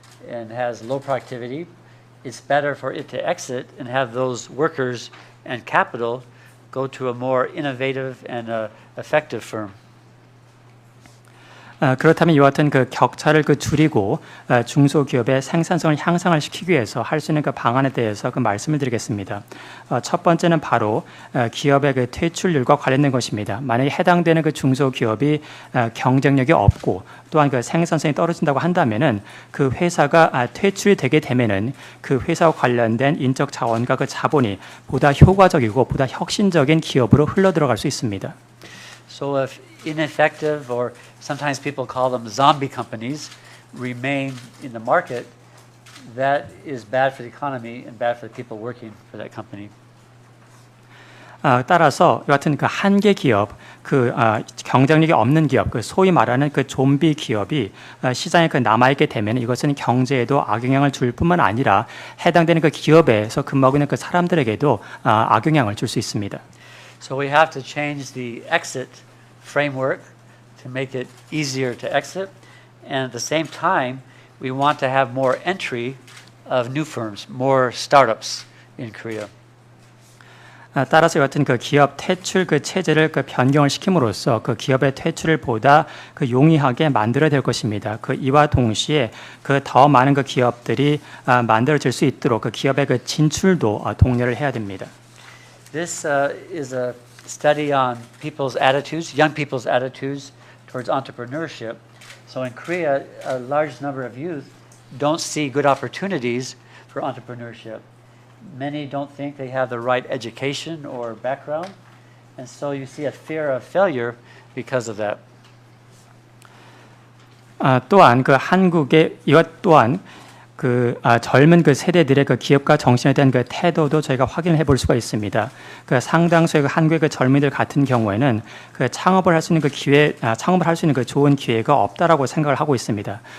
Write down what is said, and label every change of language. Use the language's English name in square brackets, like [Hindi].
[English] and has low productivity, it's better for it to exit and have those workers and capital go to a more innovative and effective firm. [Korean] 그렇다면 이와 같은 그 격차를 줄이고 중소기업의 생산성을 향상을 시키기 위해서 할 수 있는 그 방안에 대해서 그 말씀을 드리겠습니다. 첫 번째는 바로 기업의 그 퇴출률과 관련된 것입니다. 만약에 해당되는 그 중소기업이 경쟁력이 없고 또한 그 생산성이 떨어진다고 한다면은 그 회사가 퇴출이 되게 되면은 그 회사와 관련된 인적 자원과 그 자본이 보다 효과적이고 보다 혁신적인 기업으로 흘러 들어갈 수 있습니다. [English] So if ineffective, or sometimes people call them zombie companies, remain in the market, that is bad for the economy and bad for the people working for that company. [Korean] 따라서 이 같은 그 한계 기업, 경쟁력이 없는 기업, 소위 말하는 그 좀비 기업이 시장에 남아있게 되면 이것은 경제에도 악영향을 줄 뿐만 아니라 해당되는 그 기업에서 근무하고 있는 그 사람들에게도 악영향을 줄 수 있습니다. [English] So we have to change the exit framework to make it easier to exit, and at the same time, we want to have more entry of new firms, more startups in Korea. [Korean] 따라서 같은 그 기업 퇴출 그 체제를 변경을 시킴으로써 그 기업의 퇴출을 보다 용이하게 만들어야 될 것입니다. 이와 동시에 더 많은 그 기업들이 만들어질 수 있도록 그 기업의 그 진출도 독려를 해야 됩니다. [English] This is a study on people's attitudes, young people's attitudes towards entrepreneurship. So in Korea, a large number of youth don't see good opportunities for entrepreneurship. Many don't think they have the right education or background, and so you see a fear of failure because of that. [Korean] 또한 그 한국의 이것 또한 젊은 그 세대들의 그 기업가 정신에 대한 그 태도도 저희가 확인을 해볼 수가 있습니다. 상당수의 한국의 그 젊은이들 같은 경우에는 창업을 할 수 있는 그 기회, 창업을 할 수 있는 그 좋은 기회가 없다라고 생각을 하고 있습니다.